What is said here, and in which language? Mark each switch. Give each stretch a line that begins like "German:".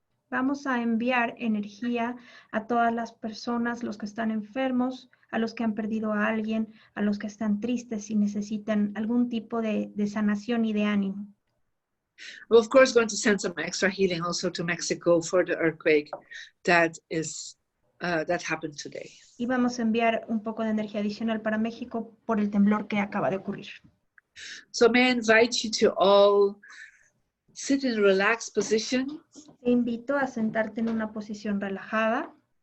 Spanish: Vamos a enviar energía a todas las personas, los que están enfermos, a los que han perdido a alguien, a los que están tristes y necesitan algún tipo de sanación y de ánimo.
English: We're of course going to send some extra healing also to Mexico for the earthquake that happened today.
Spanish: Y vamos a enviar un poco de energía adicional para México por el temblor que acaba de ocurrir.
English: So may I invite you to all sit in a relaxed position.
Spanish: Te invito a sentarte en una posición relajada.